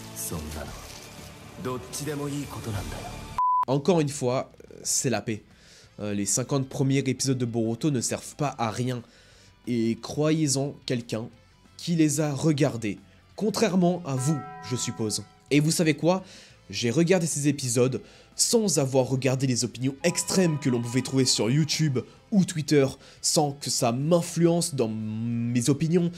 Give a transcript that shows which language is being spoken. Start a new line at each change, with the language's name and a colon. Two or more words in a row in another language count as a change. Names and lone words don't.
Japanese: そんなのどっちでもいいことなんだよ。
French: Encore une fois, c'est la paix. Les 50 premiers épisodes de Boruto ne servent pas à rien. Et croyez-en quelqu'un qui les a regardés. Contrairement à vous, je suppose. Et vous savez quoi? J'ai regardé ces épisodes sans avoir regardé les opinions extrêmes que l'on pouvait trouver sur YouTube ou Twitter, sans que ça m'influence dans mes opinions.